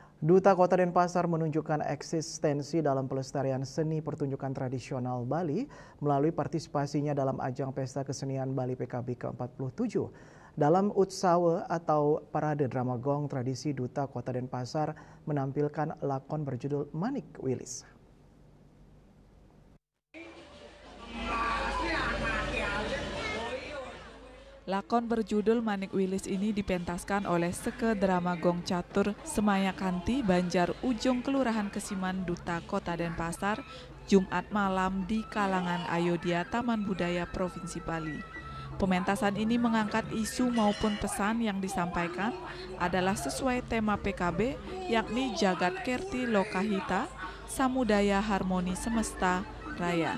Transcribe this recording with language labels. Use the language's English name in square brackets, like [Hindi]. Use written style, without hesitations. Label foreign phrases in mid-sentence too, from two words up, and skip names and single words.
[Indonesian] Duta Kota Denpasar menunjukkan eksistensi dalam pelestarian seni pertunjukan tradisional Bali melalui partisipasinya dalam ajang Pesta Kesenian Bali PKB ke-47. Dalam Utsawe atau Parade Drama Gong tradisi, Duta Kota Denpasar menampilkan lakon berjudul Manik Wilis. Lakon berjudul Manik Wilis ini dipentaskan oleh Seke Drama Gong Catur Semayakanti, Banjar Ujung, Kelurahan Kesiman, Duta Kota Denpasar, Jumat malam di kalangan Ayodhya Taman Budaya Provinsi Bali. Pementasan ini mengangkat isu maupun pesan yang disampaikan adalah sesuai tema PKB, yakni Jagat Kerti Lokahita, Samudaya Harmoni Semesta Raya.